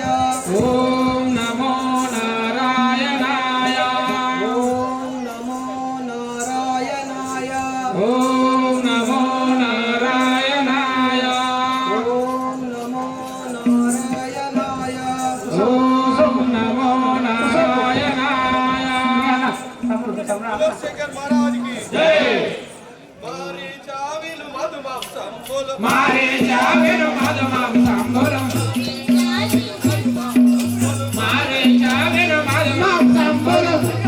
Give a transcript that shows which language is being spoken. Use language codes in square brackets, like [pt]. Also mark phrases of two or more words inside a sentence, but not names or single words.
[sa] ఓం నమో నారాయణాయ ఓం నమో నారాయణాయ ఓం నమో నారాయణాయ ఓం నమో నారాయణాయ ఓం నమో నారాయణాయ [te] తమ్ముడు తమ్ముడు మారే చావెను మధుమం సంబులం మారే చావెను మధుమం సంబులం